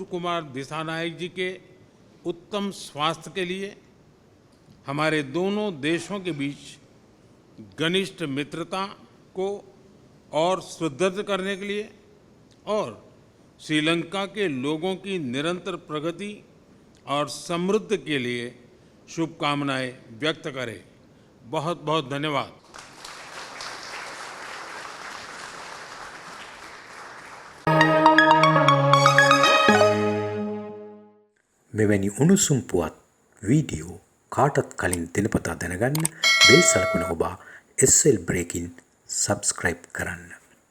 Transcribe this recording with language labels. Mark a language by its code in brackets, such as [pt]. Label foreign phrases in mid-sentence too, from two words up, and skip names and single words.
[hi] कुमार दिसानायक जी के उत्तम स्वास्थ्य के लिए, हमारे दोनों देशों के बीच घनिष्ठ मित्रता को और सुदृढ़ करने के लिए और श्रीलंका के लोगों की निरंतर प्रगति और समृद्धि के लिए शुभकामनाएं व्यक्त करें। बहुत बहुत धन्यवाद। [si] මෙවැනි උණුසුම් පුවත් වීඩියෝ කාටත් කලින් දිනපතා දැනගන්න බෙල් සලකුණ ඔබ SL Breaking සබ්ස්ක්‍රයිබ් කරන්න.